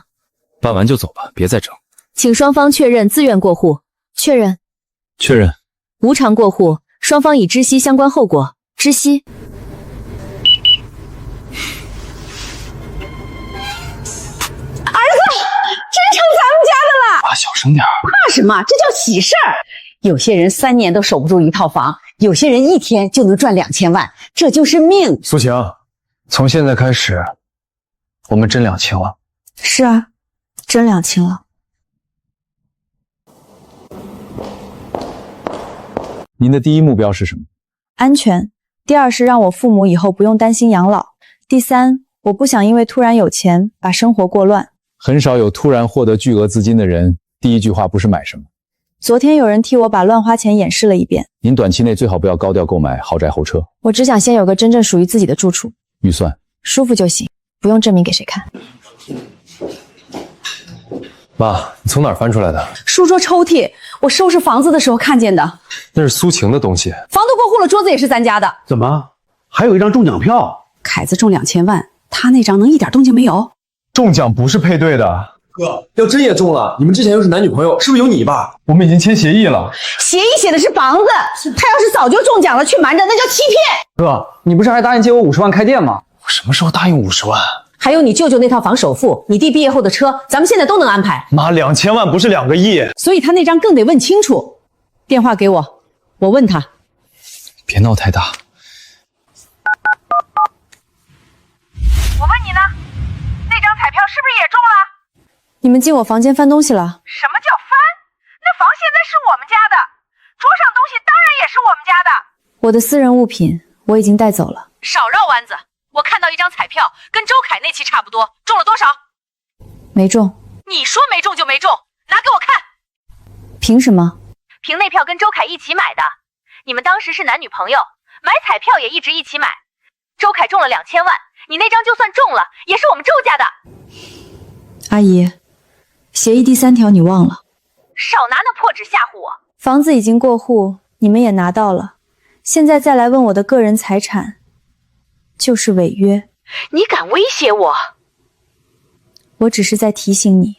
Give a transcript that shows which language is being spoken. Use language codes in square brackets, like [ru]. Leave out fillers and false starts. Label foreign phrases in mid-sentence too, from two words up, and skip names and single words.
[zh] 辦完就走吧，別再整。請雙方確認自願過戶。確認。確認。無償過戶，雙方已知悉相關後果。知悉。兒子，真成咱們家的了！爸，小聲点。怕什麼？这叫喜事兒。有些人3年都守不住一套房，有些人1天就能賺2000萬，這就是命。蘇晴，從現在開始，我們真兩清了。是啊，真两清了。您的第一目標是什麼？安全。第2是讓我父母以後不用擔心養老。第3，我不想因為突然有錢把生活過亂。很少有突然獲得巨額資金的人，第一句話不是買什麼。昨天有人替我把亂花錢演示了一遍。您短期內最好不要高調購買豪宅後車。我只想先有個真正屬於自己的住處。預算？舒服就行，不用證明給誰看。媽，你從哪兒翻出來的？書桌抽屜，我收拾房子的時候看見的。那是蘇晴的東西。房都過戶了，桌子也是咱家的。怎麼還有一張中獎票？凱子中2000萬，他那張能一點動靜沒有？中獎不是配對的。哥，要真也中了，你們之前又是男女朋友，是不是有你爸？我們已經簽協議了。協議寫的是房子，他要是早就中獎了，去瞞着那叫欺騙。哥，你不是還答應借我50萬開店嗎？我什麼時候答應50萬？還有你舅舅那套房首付，你弟畢業後的車，咱們現在都能安排。媽，2000萬不是2個億，所以他那張更得問清楚。電話給我，我問他。別鬧太大。我問你呢，那張彩票是不是也中了？你們進我房間翻東西了？什麼叫翻？那房現在是我們家的，桌上東西当然也是我们家的。我的私人物品我已经帶走了。少繞彎子，我看到一張彩票跟周凱那期差不多，中了多少？沒中。你說沒中就沒中，拿給我看。憑什麼？憑那票跟周凱一起買的，你們當時是男女朋友，買彩票也一直一起買。周凱中了2000萬，你那張就算中了，也是我們周家的。阿姨，協議第3條你忘了？少拿那破紙嚇唬我。房子已經過戶，你們也拿到了，現在再來問我的個人財產，就是違約。你敢威脅我？我只是在提醒你。